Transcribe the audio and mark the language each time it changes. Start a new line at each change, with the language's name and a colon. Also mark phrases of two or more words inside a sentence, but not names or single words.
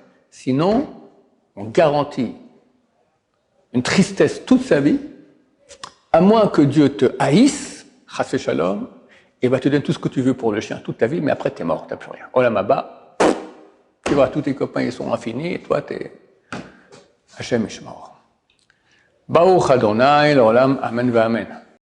French: Sinon, on garantit une tristesse toute sa vie, à moins que Dieu te haïsse,
Hebrew: חס שלום,
French: et va te donner tout ce que tu veux pour le chien toute ta vie, mais après t'es mort, t'as plus rien.
Hebrew: עולם הבא,
French: tu vois, tous tes copains ils sont infinis, et toi t'es
Hebrew: השם ישמור. ברוך ה׳ לעולם אמן ואמן.